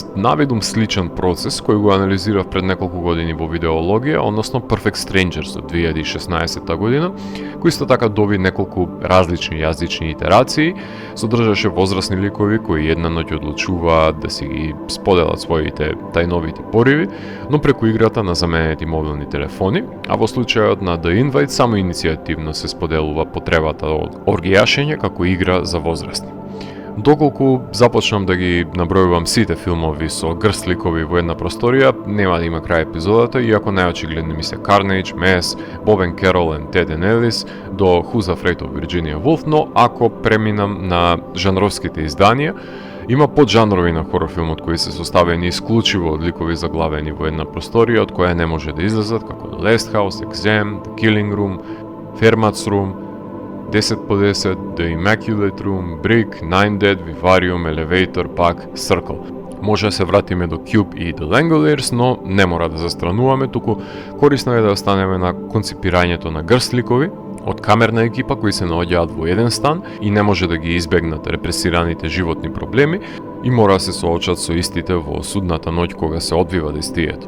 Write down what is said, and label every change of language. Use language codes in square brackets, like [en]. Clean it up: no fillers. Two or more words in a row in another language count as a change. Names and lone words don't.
[mk] наведум сличен процес кој го анализирав пред неколку години во видеологија, односно Perfect Strangers од 2016 година, кој исто така доби неколку различни јазични итерации, содржаше возрасни ликови кои една ноќ одлучуваат да си ги споделат своите тајновити пориви, но преку играта на заменети мобилни телефони, а во случајот на The Invite само иницијативно се споделува потребата од оргијашење како игра за возрастни. Доколку започнам да ги набројувам сите филмови со грст ликови во една просторија, нема да има крај епизодата, иако најочигледни ми се Carnage, Mess, Bob and Carol and Ted and Ellis, до Who's Afraid of Virginia Woolf, но ако преминам на жанровските изданија, има поджанрови на хорор филмот кои се составени исклучиво од ликови заглавени во една просторија од која не може да излезат, како The Last House, Exam, The Killing Room, Fermat's Room, 10 по 10, The Immaculate Room, Brick, Nine Dead, Vivarium, Elevator, Pack, Circle. Може да се вратиме до Cube и The Langoliers, но не мора да застрануваме, туку корисно е да останеме на конципирањето на грст ликови од камерна екипа кои се наоѓаат во еден стан и не може да ги избегнат репресираните животни проблеми и мора да се соочат со истите во судната ноќ кога се одвива действието.